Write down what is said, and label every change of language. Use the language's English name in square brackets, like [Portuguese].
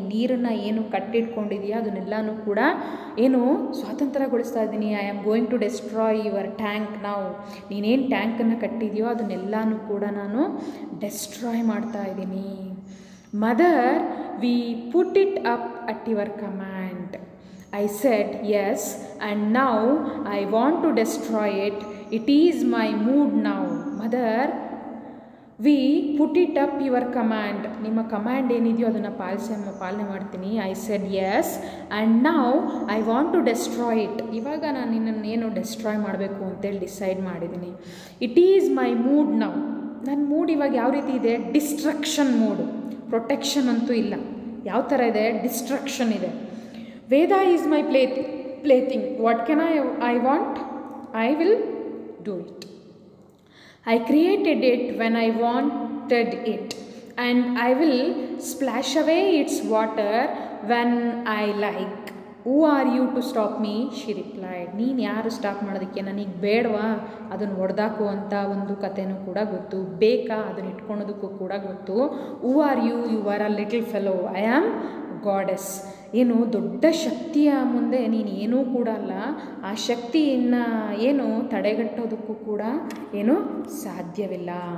[Kannada] ನೀರನ್ನು ಏನು ಕಟ್ಟಿಟ್ಕೊಂಡಿದೆಯಾ ಅದನ್ನೆಲ್ಲನೂ ಕೂಡ ಏನು ಸ್ವಾತಂತ್ರ್ಯಗೊಳಿಸ್ತಾ ಇದ್ದೀನಿ. [English] I am going to destroy your tank ನಾವು. [Kannada] ನೀನೇನು ಟ್ಯಾಂಕನ್ನು ಕಟ್ಟಿದೆಯೋ ಅದನ್ನೆಲ್ಲನೂ ಕೂಡ ನಾನು ಡೆಸ್ಟ್ರಾಯ್ ಮಾಡ್ತಾ ಇದ್ದೀನಿ. [English] Mother, we put it up at your command. I said yes, and now I want to destroy it. It is my mood now. Mother, we put it up your command. [Kannada] ನಿಮ್ಮ command ಏನಿದೆಯೋ ಅದನ್ನು ಪಾಲನೆ ಮಾಡ್ತೀನಿ. [English] I said yes, and now I want to destroy it. [Kannada] ಇವಾಗ ನಾನು ನಿನ್ನನ್ನೇನು destroy ಮಾಡಬೇಕು ಅಂತೇಳಿ decide ಮಾಡಿದ್ದೀನಿ. [English] It is my mood now. [Kannada] ನನ್ನ ಮೂಡ್ ಇವಾಗ ಯಾವ ರೀತಿ ಇದೆ? ಡಿಸ್ಟ್ರಕ್ಷನ್ ಮೂಡು. ಪ್ರೊಟೆಕ್ಷನ್ ಅಂತೂ ಇಲ್ಲ. ಯಾವ ಥರ ಇದೆ? ಡಿಸ್ಟ್ರಕ್ಷನ್ ಇದೆ. [English] Veda is my plaything. What can I want? I will do it. I created it when I wanted it, and I will splash away its water when I like. Who are you to stop me? She replied. [Kannada] ನೀನು ಯಾರು stop ಮಾಡೋದಕ್ಕೆ? ನನಗೆ ಬೇಡವಾ ಅದನ್ನು ಹೊಡೆದಾಕು ಅಂತ ಒಂದು ಕಥೆನೂ ಕೂಡ ಗೊತ್ತು. ಬೇಕಾ ಅದನ್ನು ಇಟ್ಕೊಳೋದಕ್ಕೂ ಕೂಡ ಗೊತ್ತು. [English] Who are you? You are a little fellow. I am goddess. [Kannada] ಏನು ದೊಡ್ಡ ಶಕ್ತಿಯ ಮುಂದೆ ನೀನು ಏನೂ ಕೂಡ ಅಲ್ಲ. ಆ ಶಕ್ತಿಯನ್ನು ಏನು ತಡೆಗಟ್ಟೋದಕ್ಕೂ ಕೂಡ ಏನು ಸಾಧ್ಯವಿಲ್ಲ.